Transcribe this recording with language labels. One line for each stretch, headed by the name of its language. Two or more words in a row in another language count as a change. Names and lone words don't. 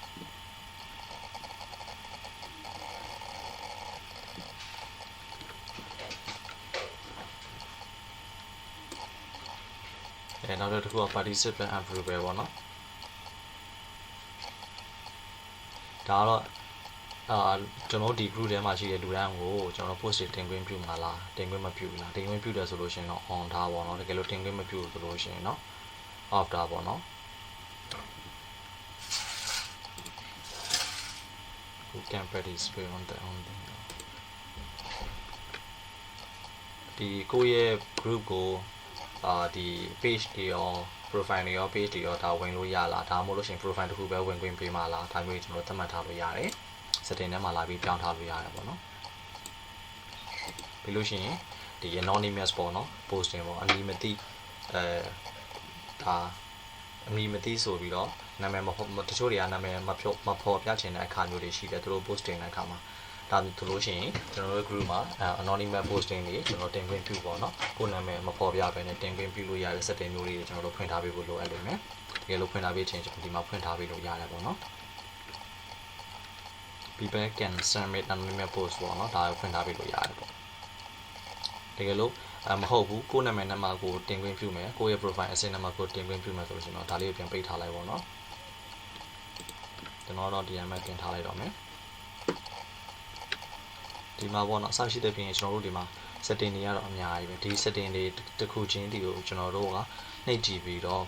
Burmese: နောက်တစ်ခုက
English: participant approval
Burmese: ပေါ့နော်ဒါတော့ကျွန်တော်ဒီ group ထဲမှာရှိတဲ့လူတိုင်းကိုကျွန်တော် post တင်ခွင့်ပြုမှာလားတင်ခွင့်မပြုဘူးလားတင်ခွင့်ပြုတယ်ဆိုလို့ရှိရင်တော့ on ထားပါတော့တကယ်လို့တင်ခွင့်မပြုဘူးဆိုလို့ရှိရင်တော့ off ထားပါတော့
English: who can participate on the
Burmese: ဒီကိုယ့်ရဲ့ group ကိုဒီ page တွေရော profile တွေရော page တွေရောဒါဝင်လို့ရလားဒါမှမဟုတ်လို့ရှိရင် profile တစ်ခုပဲဝင်ခွင့်ပေးမှာလားဒါမျိုးကျွန်တော်သတ်မှတ်ထားလို့ရတယ် setting ထဲမှာလာပြီးပြောင်းထားလို့ရတယ်ပေါ့နော် ပြီးလို့ရှိရင်ဒီ anonymous ပေါ့နော် posting ပေါ့အမည်မသိဒါအမည်မသိဆိုပြီးတော့နာမည်မဟုတ်တချို့တွေကနာမည်မဖော်ပြချင်တဲ့အခါမျိုးတွေရှိတယ်သူတို့ posting တဲ့အခါမှာဒါဆိုလို့ရှိရင်ကျွန်တော်တို့ group မှာ
English: anonymous posting
Burmese: တွေကျွန်တော်တင်ခွင့်ပြုပေါ့နော်ကိုနာမည်မဖော်ပြဘဲနဲ့တင်ခွင့်ပြုလို့ရတဲ့ setting မျိုးတွေကျွန်တော်တို့ဖွင့်ထားပေးဖို့လိုအပ်လိမ့်မယ်တကယ်လို့ဖွင့်ထားပေးချင်ကျွန်တော်ဒီမှာဖွင့်ထားပေးလို့ရတယ်ပေါ့နော်
English: people can submit anonymous post
Burmese: ပေါ့နော်ဒါကိုဖွင့်ထားပေးလို့ရတယ်ပေါ့တကယ်လို့မဟုတ်ဘူးကိုနာမည်နဲ့မှကိုတင်ခွင့်ပြုမယ်ကိုရဲ့ profile အစင်းနဲ့မှကိုတင်ခွင့်ပြုမယ်ဆိုလို့ရှိရင်တော့ဒါလေးကိုပြန်ပိတ်ထားလိုက်ပေါ့နော်ကျွန်တော်တော့ဒီအမှတင်ထားလိုက်တော့မယ် ဒီမှာပေါ့နော်အစရှိတဲ့ပြင်ကျွန်တော်တို့ဒီမှာ setting တွေကတော့အများကြီးပဲဒီ setting တွေတစ်ခုချင်းဒီကိုကျွန်တော်တို့ကနှိပ်ကြည့်ပြီးတော့